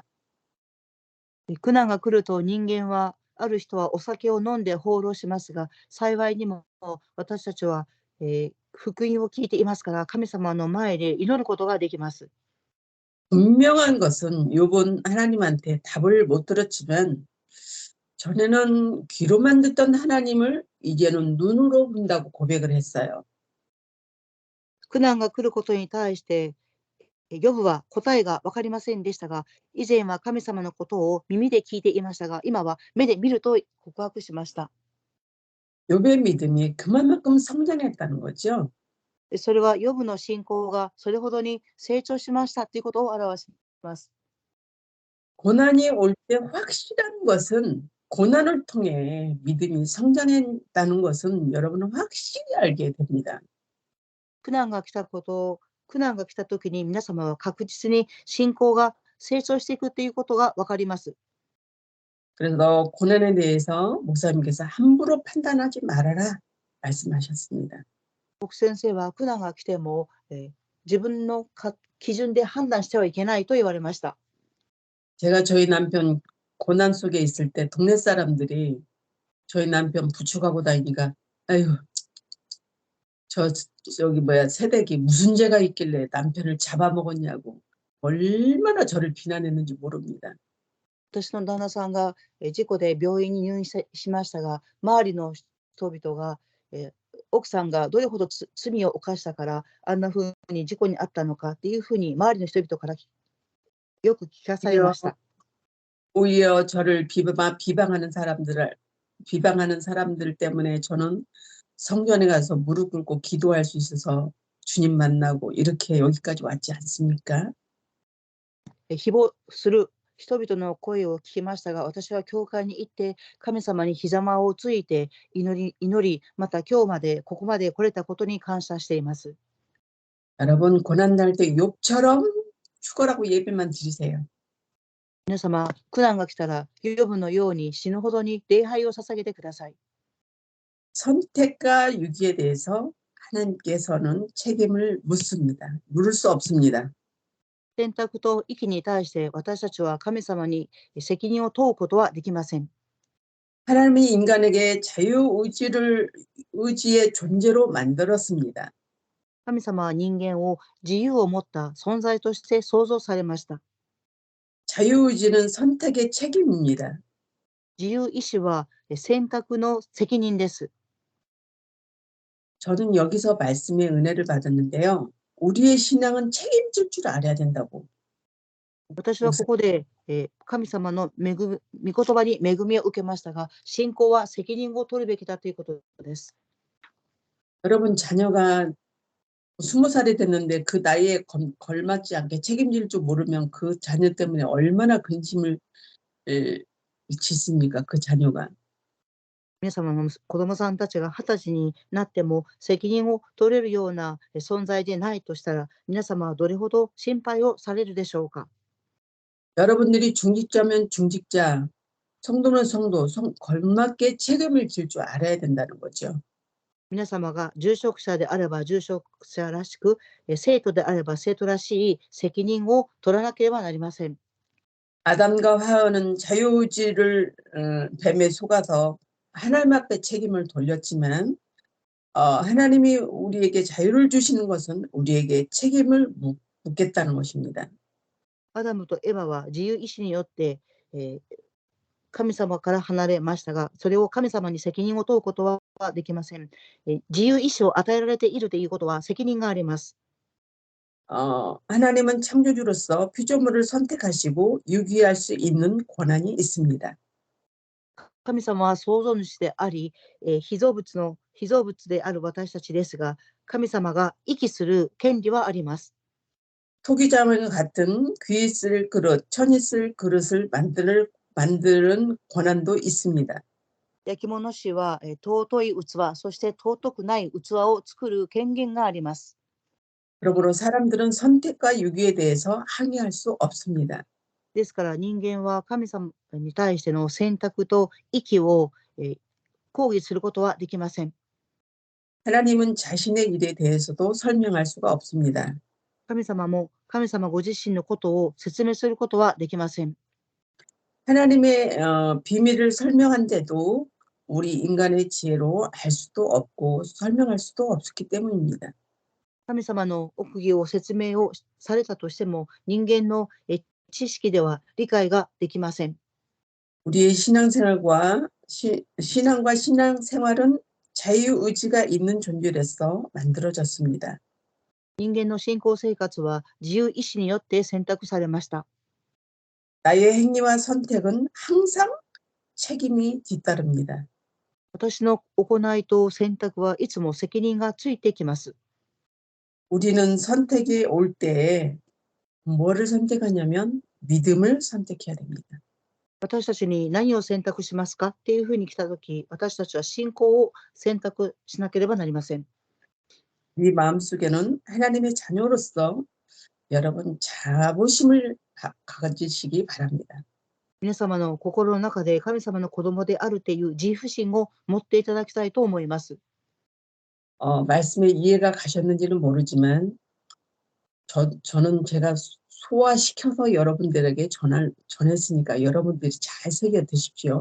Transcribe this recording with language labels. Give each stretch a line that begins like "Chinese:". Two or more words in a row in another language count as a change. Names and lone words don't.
Japanese: 苦難が来ると人間は、ある人はお酒を飲んで放浪しますが、幸いにも私たちは、福音を聞いていますから、神様の前で祈ることができます。
Korean: 분명한 것은 요번 하나님한테 답을 못 들었지만 전에는 귀로만 듣던 하나님을 이제는 눈으로 본다고 고백을 했어요.
Japanese: 苦難が来ることに対して、ヨブは答えが分かりませんでしたが、以前は神様のことを耳で聞いていましたが、今は目で見ると告白しました。
Korean: 욥의 믿음이 그만큼 성장했다는 거죠.
Japanese: それはヨブの信仰がそれほどに成長しましたということを表します。
Korean: 고난이 올 때 확실한 것은 고난을 통해 믿음이 성장했다는 것은 여러분은 확실히 알게 됩니다.
Japanese: 苦難が来たときに皆様は確実に信仰が成長していくということが分かります。
Korean: 그래서 고난에 대해서 목사님께서 함부로 판단하지 말아라 말씀하셨습니다.
Japanese: 僕先生は苦難が来ても、自分の基準で判断してはいけないと言われました。
Korean: 제가 저희 남편 고난 속에 있을 때 동네 사람들이 저희 남편 부축하고 다니니까 아유 저기 새댁이 무슨 죄가 있길래 남편을 잡아먹었냐고 얼마나 저를 비난했는지 모릅니다.
Japanese: 私の旦那さんが事故で病院に入院しましたが、周りの人々が、奥さんがどれほど罪を犯したからあんな風に事故に遭ったのかっていうふうに周りの人々からよく聞かされました。
Korean: 오히려 저를 비방하는 사람들 때문에 저는 성전에 가서 무릎 꿇고 기도할 수 있어서 주님 만나고 이렇게 여기까지 왔지 않습니까?
Japanese: 誹謗する人々の声を聞きましたが、私は教会に行って神様にひざまをついて祈り、また今日までここまで来れたことに感謝しています。
Korean: 여러분 고난 날 때 욥처럼 죽어라고 예배만 드리세요.
Japanese: 皆様、苦難が来たらヨブのように死ぬほどに礼拝を捧げてください。
Korean: 선택과 유기에 대해서 하나님께서는 책임을 물을 수 없습니다.
Japanese: 選択と息に対して私たちは神様に責任を問うことはできません。
Korean: 하나님이 인간에게 의지의 존재로 만들었습니다.
Japanese: 神様は人間を自由を持った存在として創造されました。
Korean: 자유의지는 선택의 책임입니다.
Japanese: 自由意志は選択の責任です。
Korean: 저는 여기서 말씀의 은혜를 받았는데요. 우리의 신앙은 책임질 줄 알아야 된다고.
Japanese: 私はここで、神様の御言葉に恵みを受けましたが、信仰は責任を取るべきだということです。
Korean: 여러분 자녀가 20살이 됐는데 그 나이에 걸맞지 않게 책임질 줄 모르면 그 자녀 때문에 얼마나 근심을 짓습니까? 그 자녀가.
Japanese: 皆様の子供さんたちが20歳になっても責任を取れるような存在でないとしたら、皆様はどれほど心配をされるでしょうか。
Korean: 여러분들이 중직자면 중직자, 성도는 성도, 걸맞게 책임을 질 줄 알아야 된다는 거죠.
Japanese: 皆様が住職者であれば住職者らしく、生徒であれば生徒らしい責任を取らなければなりません。
Korean: 아담과 하와는 자유의지를 뱀에 속아서 하나님 앞에 책임을 돌렸지만 하나님이 우리에게 자유를 주시는 것은 우리에게 책임을 묻겠다는 것입니다.
Japanese: アダムとエバは自由意志によって、 神様から離れましたが、それを神様に責任を問うことはできません。自由意志を与えられているということは責任があります。
Korean: 하나님은 창조주로서 피조물을 선택하시고 유기할 수 있는 권한이 있습니다.
Japanese: 神様は創造主であり、被造物である私たちですが、神様が息する権利はあります。
Korean: 토기장과 같은 귀 쓸 그릇, 천이 쓸 그릇을 만드는 권한도 있습니다.
Japanese: 焼き物師は、尊い器、そして尊くない器を作る権限があります。
Korean: 그러므로 사람들은 선택과 유기에 대해서 항의할 수 없습니다.
Japanese: ですから人間は神様に対しての選択と息を、抗議することはできません。
Korean: 하나님은 자신의 일에 대해서도 설명할 수가 없습니다.
Japanese: 神様も神様ご自身のことを説明することはできません。
Korean: 하나님의 비밀을 설명한데도 우리 인간의 지혜로 알 수도 없고 설명할 수도 없기 때문입니다.
Japanese: 神様の奥義を説明をされたとしても、人間の知識では理解ができません。
Korean: 우리의 신앙생활과 신앙생활은 자유의지가 있는 존재로서 만들어졌습니다.
Japanese: 人間の信仰生活は自由意志によって選択されました。
Korean: 나의 행위와 선택은 항상 책임이 뒤따릅니다.
Japanese: 私の行いと選択はいつも責任がついてきます。
Korean: 우리는 선택이 올 때에 뭐를 선택하냐면 믿음을 선택해야 됩니다.
Japanese: 私たちに何を選択しますかっていうふうに来たとき、私たちは信仰を選択しなければなりません。
Korean: 이 마음속에는 하나님의 자녀로서 여러분 자부심을 가지시기 바랍니다.
Japanese: 皆様の心の中で神様の子供であるという自負心を持っていただきたいと思います。
Korean: 말씀에 이해가 가셨는지는 모르지만 저는 제가 소화시켜서 여러분들에게 전했으니까 여러분들이 잘 새겨 드십시오.